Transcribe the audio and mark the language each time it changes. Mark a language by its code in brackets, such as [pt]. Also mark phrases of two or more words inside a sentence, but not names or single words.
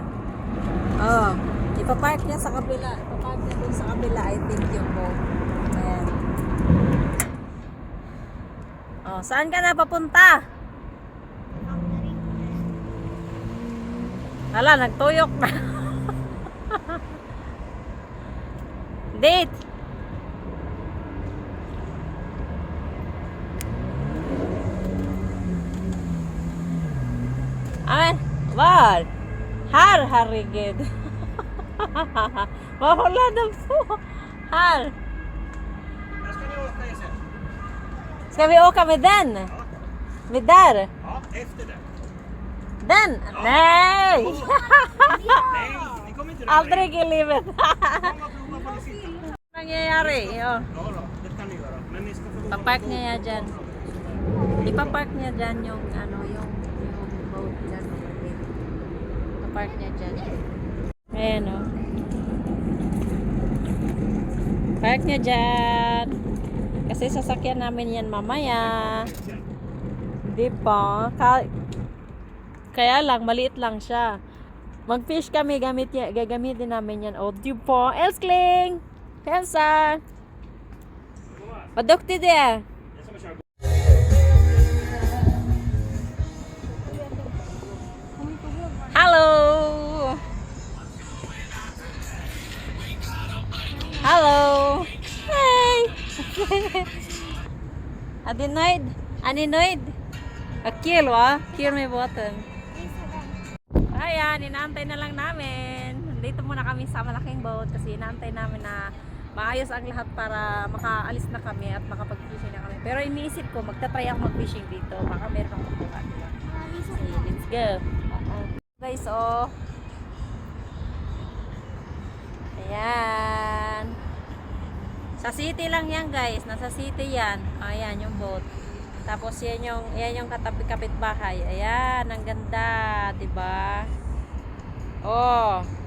[tl] Oh, ipapark niya sa kabila. Ipapark niya dun sa kabila, [en] I think [tl] yung boat. Ayan. Oh, saan ka na papunta? Hala, nagtuyok na. Date! [sv] Amen. Var. Här, herregud. Vad håller de på? Här. Ska vi åka med den? Med där? Ja, efter den. Den? Nej! Nej, ni kommer inte Aldrig i livet. prova på det sista. [tl] Nangyayari. Oh. [sv] Ja då, det kan ni göra. Men ni ska få [tl] Papark niya yan dyan. Ipapark niya dyan yung boat dyan. Papark niya dyan. Ayan o. Park niya dyan. Kasi sasakyan namin yan mamaya. Diba? Kaya lang, maliit lang siya. Mag-fish kami, gagamitin namin yan. O, diba? [sv] Elskling! Elsa! Vad duktig du är! Hello! Hello! Hey! Är du nöjd? Är ni nöjd? Vad kul va? Kul med båten. [tl] Ayan, inaantay na lang namin. Dito muna kami sa malaking boat kasi inaantay namin na maayos ang lahat para makaalis na kami at makapag-fishing na kami. Pero iniisip ko, magta-try ako mag-fishing dito. Baka meron akong makuha. Sige, [en] let's go. [tl] Guys, oh. Ayan. Sa city lang yan, guys. Nasa city yan. Ayan, yung boat. Tapos yan yung katabi-kapit bahay. Ayan, ang ganda, 'di ba? Oh.